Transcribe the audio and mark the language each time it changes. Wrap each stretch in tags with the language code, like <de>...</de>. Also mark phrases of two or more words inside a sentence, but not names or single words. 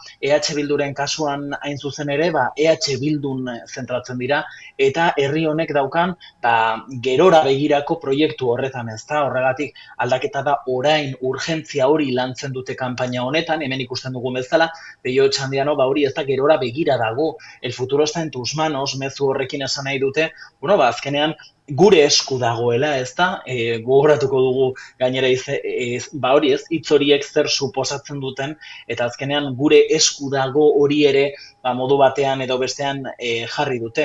<eu>EH Bilduren kasuan hain zuzen ere, EH Bildun zentratzen dira, eta herri honek daukan gerora begirako proiektu horretan, ez da. Horregatik aldaketa da orain urgentzia hori lantzen dute kanpaina honetan, hemen ikusten dugun bezala, Peio Etxandiano hori ez da gerora begira dago,</eu> <es>el futuro está en tus manos,</es> <eu>mezu horrekin esan nahi dute, azkenean gure esku dagoela, ez da, gogoratuko dugu gainera hori ez, hitz horiek zer suposatzen duten, eta azkenean gure esku dago hori ere modu batean edo bestean jarri dute.</eu>